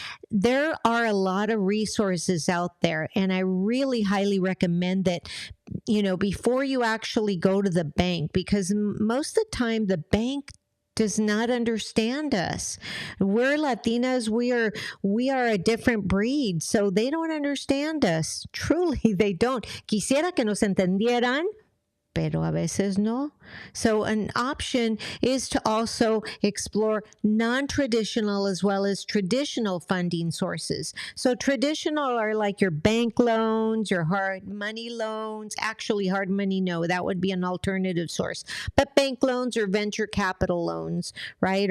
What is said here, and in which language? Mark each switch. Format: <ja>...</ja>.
<en>There are a lot of resources out there, and I really highly recommend that, before you actually go to the bank, because most of the time the bank does not understand us. We're Latinas. We are a different breed, so they don't understand us. Truly, they don't.</en> <es>Quisiera que nos entendieran, pero a veces no.</es> <en>So an option is to also explore non-traditional as well as traditional funding sources. So traditional are like your bank loans, your hard money loans. Actually, hard money, no, that would be an alternative source. But bank loans or venture capital loans, right?</en>